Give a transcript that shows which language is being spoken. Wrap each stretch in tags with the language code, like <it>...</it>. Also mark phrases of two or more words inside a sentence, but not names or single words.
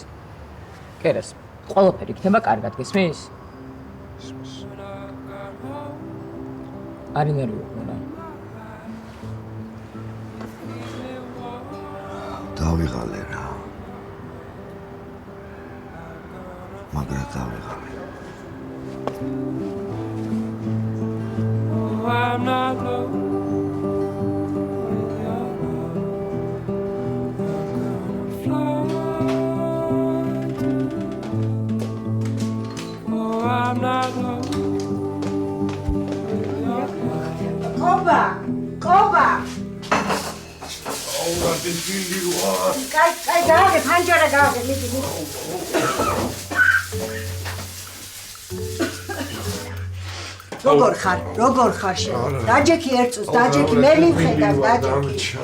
<ka>კერეს, ყველაფერი იქნება კარგად, გესმის? არ ინერვიულო რა. დავიღალე რა. მაგრამ დავიღალე.</ka> <en>I'm not low. I'm not low. Koba. აულა დილიო.</en> <ka>Კაი, გააგე, ფანჯარა გააგე, მიდი. როგორ ხარ შენ? დაჯექი ერთ წუთს, დაჯექი, მე მივხედავ, დაჯექი.</ka>